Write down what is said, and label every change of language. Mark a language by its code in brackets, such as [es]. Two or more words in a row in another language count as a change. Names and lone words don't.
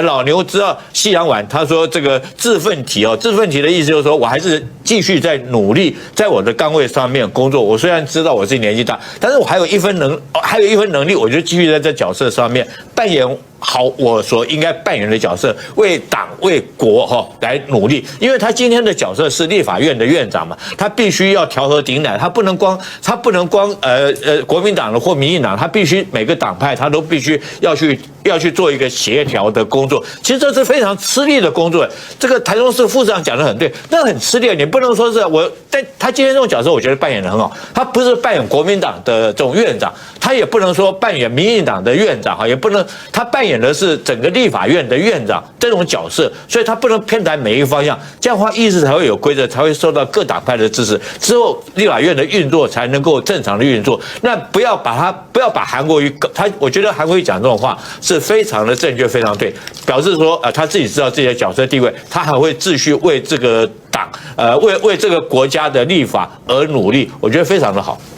[zh] 老牛知道夕陽晚，他說這個自奮蹄自奮蹄的意思就是說我還是繼續在努力，在我的崗位上面工作。我雖然知道我自己年紀大，但是我還有一分能力，我就繼續在這角色上面扮演好我所應該扮演的角色，為黨為國來努力。因為他今天的角色是立法院的院長嘛，他必須要調和鼎乃，他不能光國民黨的或民進黨，他必須每個黨派他都必須要去做一個協調的工作。其實這是非常吃力的工作。這個台中市副市長講得很對，那很吃力。你不能說是但他今天這種角色，我覺得扮演得很好。他不是扮演國民黨的這種院長，他也不能說扮演民進黨的院長，也不能他扮演的是整個立法院的院長這種角色，所以他不能偏袒每一個方向，這樣的話議事才會有規則，才會受到各黨派的支持，之後立法院的運作才能夠正常的運作。那不要把韓國瑜我覺得韓國瑜講這種話是非常的正確，非常對，表示說他自己知道自己的角色地位，他還會繼續為這個黨為這個國家的立法而努力，我覺得非常的好。